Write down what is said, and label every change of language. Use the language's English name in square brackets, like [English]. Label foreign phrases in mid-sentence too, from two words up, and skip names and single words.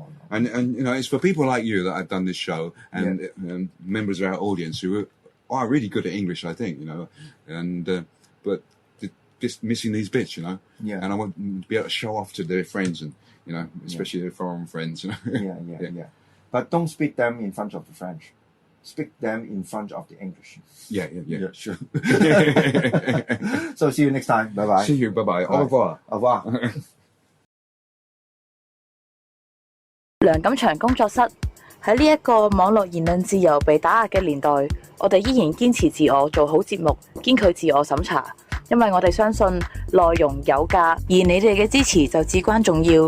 [English] And you know, it's for people like you that I've done this show, and members of our audience who are really good at English, I think, you know, and but just missing these bits, you know. Yeah. And I want to be able to show off to their friends, and you know, especially their foreign friends, you know. Yeah. But don't speak them in front of the French. Speak them in front of the English. Yeah, sure. So see you next time. Bye bye. See you. Bye bye. [French] Au revoir. Au revoir. [Cantonese] 梁錦祥工作室喺呢一個網絡言論自由被打壓嘅年代，我哋依然堅持自我，做好節目，堅拒自我審查。因為我哋相信內容有價，而你哋嘅支持就至關重要。